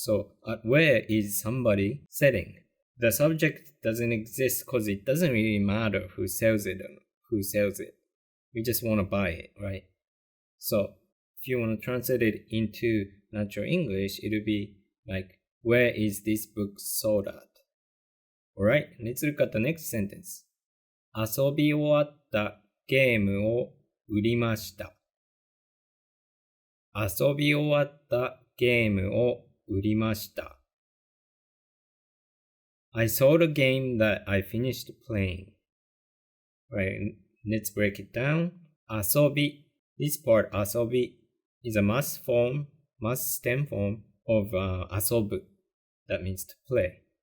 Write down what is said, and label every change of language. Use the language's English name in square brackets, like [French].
[English] So, at where is somebody selling? The subject doesn't exist because it doesn't really matter who sells it or who sells it. We just want to buy it, right? So, if you want to translate it into natural English, it will be like, where is this book sold at? Alright, let's look at the next sentence. [Japanese] 遊び終わったゲームを売りました。遊び終わったゲームを売りました。 [English] I sold a game that I finished playing. Right, let's break it down. 遊び This part 遊び is a must stem form of 遊ぶ That means to play.